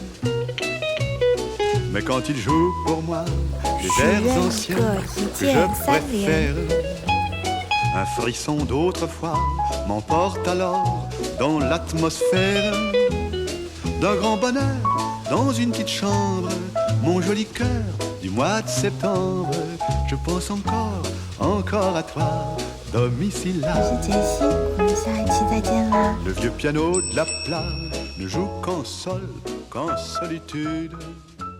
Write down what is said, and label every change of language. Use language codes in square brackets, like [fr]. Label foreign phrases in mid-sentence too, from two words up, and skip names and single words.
[fr] Mais quand il joue pour moi les airs anciens que je préfère, un frisson d'autrefois m'emporte alors dans l'atmosphère d'un grand bonheur dans une petite chambre. Mon joli cœur du mois de septembre, je pense encore à toi, domicile là. [zh] 我是杰西，我们下一期再见啦。 [fr] Le vieux piano de la plage ne joue qu'en sol, qu'en solitude.